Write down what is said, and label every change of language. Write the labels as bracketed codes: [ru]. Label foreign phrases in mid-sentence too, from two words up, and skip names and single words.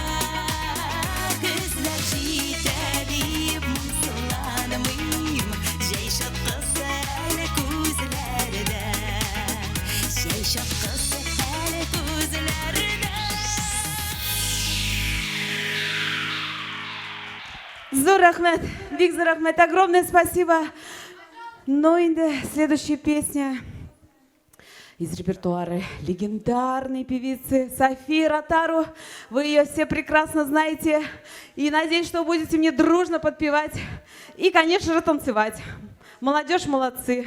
[tt] Күзләр җитә дип моңсуланмыйм, җәй чыккысы әле күзләрдә. Җәй чыккысы әле күзләрдә. Зор рахмет, бик зор рахмет, [ru] огромное спасибо. Ну и следующая песня из репертуара легендарной певицы Софии Ротару. Вы ее все прекрасно знаете. И надеюсь, что будете мне дружно подпевать. И, конечно же, танцевать. Молодежь, молодцы.